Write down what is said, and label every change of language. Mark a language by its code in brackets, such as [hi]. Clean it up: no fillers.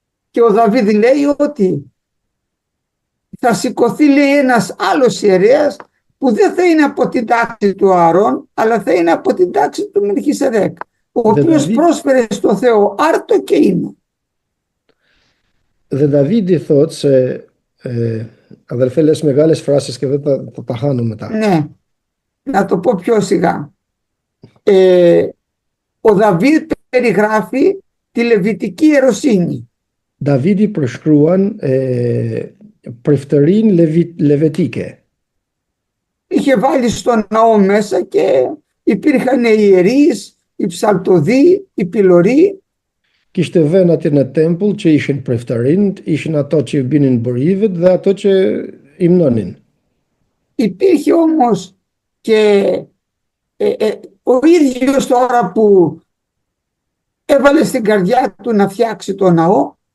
[el] Και ο Δαβίδ λέει ότι θα σηκωθεί, λέει, ένας άλλος ιερέας που δεν θα είναι από την τάξη του Ααρών, αλλά θα είναι από την τάξη του Μελχισεδέκ, ο οποίος πρόσφερε στο Θεό άρτο και ίνο. [sq] Dhe Davidi thot se [el] αδελφέ λες μεγάλες φράσεις και δεν θα τα χάνω μετά. Ναι, να το πω πιο σιγά. Ο Δαβίδ περιγράφει τη λεβιτική ιεροσύνη. [sq] Davidi përshkruan priftërinë levetike. [el] Είχε βάλει στον ναό μέσα και υπήρχαν οι ιερείς, οι ψαλτοδοί, οι πυλωροί. [sq] Kishte vënë atje në tempull që ishin priftërinët, ishin ato që binin burivet dhe ato që imnonin. [el] Υπήρχε όμως και ο ίδιος τώρα που έβαλε στην καρδιά του να φτιάξει το ναό.